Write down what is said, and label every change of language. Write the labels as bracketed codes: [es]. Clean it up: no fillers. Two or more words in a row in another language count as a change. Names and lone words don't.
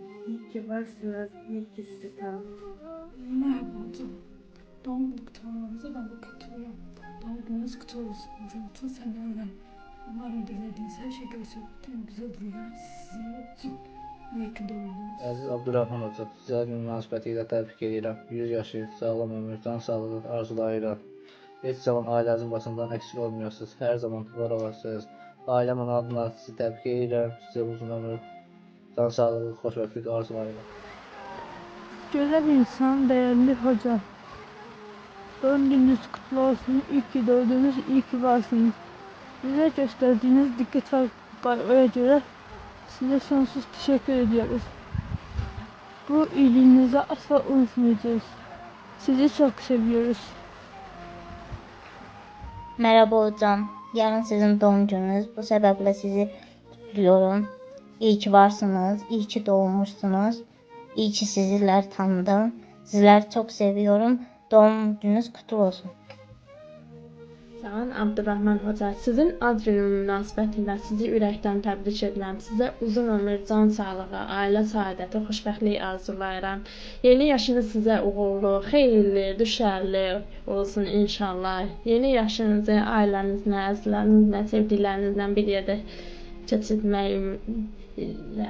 [tr] İyi ki varsınız, iyi ki sizi tanıdım. Merhaba hocam. Doğum günü kutlamanıza ben de katılıyorum. Doğum gününüz kutlu olsun hocam. Tüm seneler. Umarım dilediğiniz her şey gerçekten güzel dünya sizin için. İyi ki doğdunuz. [az] Əziz Abdurrahman hocam, sizə gün münasibəti ilə təbrik edirəm. 100 yaşı, sağlam ömür, can sağlığı arzulayıram. Heç zaman ailənizin başından əksik olmuyorsunuz. Hər zaman var olasınız. Ailəmin adına sizi təbrik edirəm. Sizə uzun ömür, can sağlığı, xoşbəxtlik arzulayıram. [tr] Güzel insan, değerli hocam. Doğum gününüz kutlu olsun. İyi ki doğdunuz, iyi ki varsınız. Bize gösterdiğiniz dikkat ve gayraya göre size sonsuz teşekkür ediyoruz. Bu iyiliğinizi asla unutmayacağız. Sizi çok seviyoruz. Merhaba hocam. Yarın sizin doğum gününüz. Bu sebeple sizi kutluyorum. İyi ki varsınız. İyi ki doğmuşsunuz. İyi ki sizler tanıdım. Sizleri çok seviyorum. Doğum gününüz kutlu olsun. Sağ olun Abdurrahman Hoca. [az] Sizin ad günü münasibətilə sizi ürəkdən təbrik edirəm. Sizə uzun ömür, can sağlığı, ailə saadəti, xoşbəxtlik arzulayıram. Yeni yaşınız sizə uğurlu, xeyirli, düşərli olsun inşallah. Yeni yaşınızı ailənizlə, əzizlərinizlə, sevdiklərinizlə bir yerdə keçirmək ümidlə.